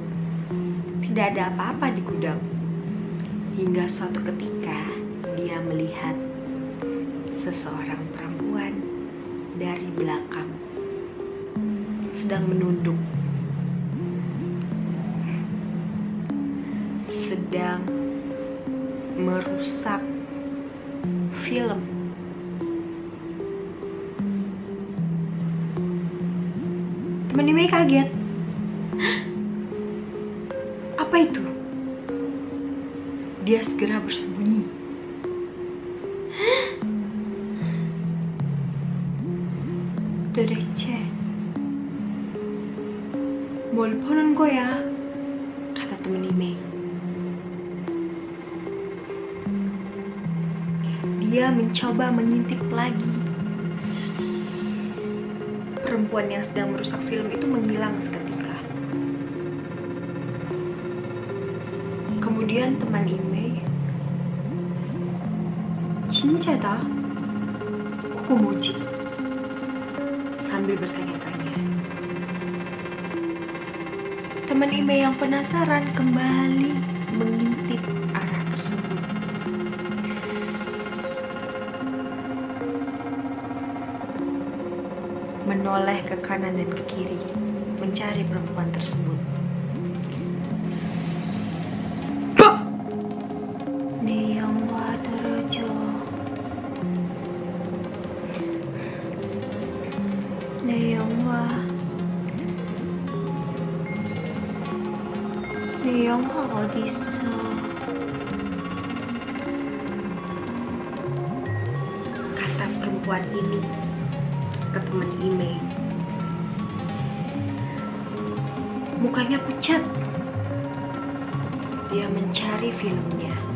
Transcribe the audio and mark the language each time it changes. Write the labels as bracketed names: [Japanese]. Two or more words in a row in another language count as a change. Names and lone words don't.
[Indonesian] Tidak ada apa-apa di gudang. Hingga suatu ketika dia melihat seseorang perempuan dari belakang sedang menunduk, sedang merusak film. Teman Ime kaget. Apa itu? Dia segera bersembunyi. [Korean] 도대체 뭘 보는 거야? [Indonesian] kata temen Ime. dia mencoba mengintip lagi. Perempuan yang sedang merusak film itu menghilang seketika. Kemudian teman Imei, [Korean] "진짜 다? 그거 뭐지?" [Indonesian] sambil bertanya-tanya. Teman Imei yang penasaran kembali mengintip arah tersebut. Menoleh ke kanan dan ke kiri, mencari perempuan tersebut. [Korean] 내 영화 들어줘. 내 영화 어딨어? [Indonesian] Kata perempuan ini ke teman Imei. Mukanya pucat. Dia mencari filmnya.